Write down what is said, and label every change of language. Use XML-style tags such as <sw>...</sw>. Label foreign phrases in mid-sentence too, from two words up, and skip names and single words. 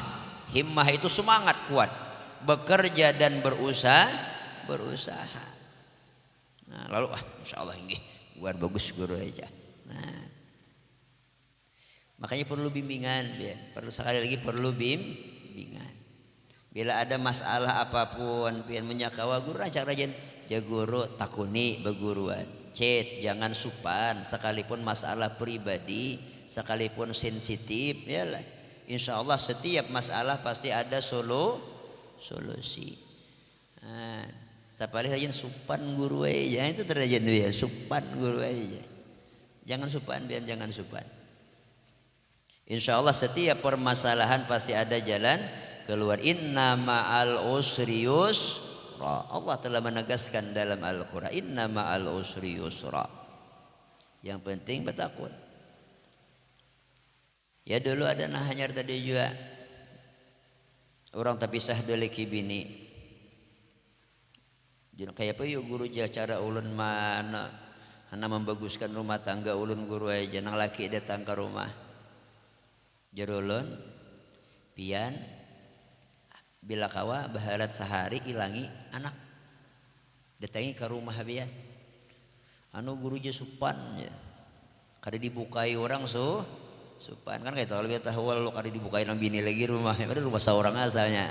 <bjn>Himmah itu semangat kuat, bekerja dan berusaha. Nah, lalu</bjn> <ar>insya Allah</ar> <bjn>ini buat bagus guru aja. Nah, makanya perlu bimbingan, ya. Perlu bimbingan. Bila ada masalah apapun, pian menyakawa guru rancak rajin, ja guru takuni beguruan. Cet, jangan supan sekalipun masalah pribadi, sekalipun sensitif, ya lah.</bjn> <ar>Insya Allah</ar> <bjn>setiap masalah pasti ada solusi. Nah, sapalih rajin supan guru aja, itu terjadi ya, supan guru aja. Jangan supan, biar jangan supan.</bjn> <ar>Insya Allah</ar> <bjn>setiap permasalahan pasti ada jalan keluar.</bjn> <ar>Inna ma'al usri yusra.</ar> <bjn>Allah telah menegaskan dalam Al-Quran,</bjn> <ar>inna ma'al usri yusra.</ar> <bjn>Yang penting bertakun. Ya dulu ada hanyar tadi juga orang terpisah dari kibini. Kayak apa yuk guru cara ulun mana membaguskan rumah tangga ulun guru aja nang laki datang ke rumah jarulun pian bila kawa baharat sehari ilangi anak datangi ke rumah pian guru je supan ya kada dibukai orang supan kan kayak lebih tahu lo kada dibukai nang bini lagi rumahnya padahal rumah seorang asalnya.</bjn>